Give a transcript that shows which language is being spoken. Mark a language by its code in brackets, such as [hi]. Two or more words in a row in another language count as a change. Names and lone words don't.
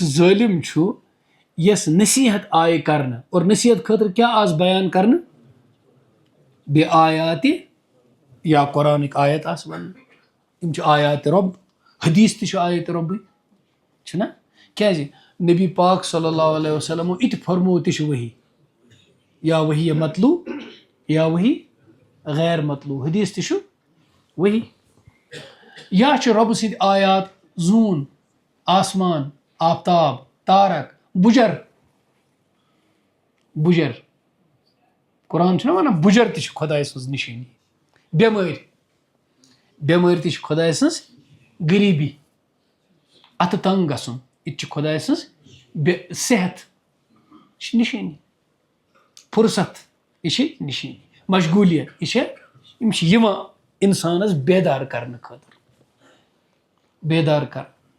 [ks] ظٲلم چھُ یس نصیحت آیہِ کرنہٕ اور نصیحت خٲطرٕ کیٛاہ آز بیان کرنہٕ بے آیاتِ یا قرآنٕکۍ آیت آسہٕ وننہٕ یِم چھِ آیاتِ رۄب حدیث تہِ چھُ آیاتِ رۄبٕے چھُنہ کیٛازِ نبی پاک [ar] صلی اللہ علیہ وسلمو [ks] اِتہِ فرموو تہِ چھُ وحی یا وحی مطلوع یا وحی غیر مطلوع حدیث تہِ چھُ وحی یا چھِ رۄبہٕ سٕنٛدۍ آیات زوٗن آسمان آفتاب تارک بُجر قرآن چھُنہ ونان بُجر تہِ چھِ خۄداے سٕنٛز نِشٲنی بٮ۪مٲرۍ تہِ چھِ خۄداے سٕنٛز غریٖبی اتھٕ تنٛگ گژھُن یہِ تہِ چھِ خۄداے سٕنٛز صحت یہِ چھِ نِشٲنی فرصت یہِ چھِ نِشٲنی مشغوٗلیت یہِ چھِ یِم چھِ یِوان اِنسانَس بیدار کرنہٕ خٲطرٕ بیدار کرنہٕ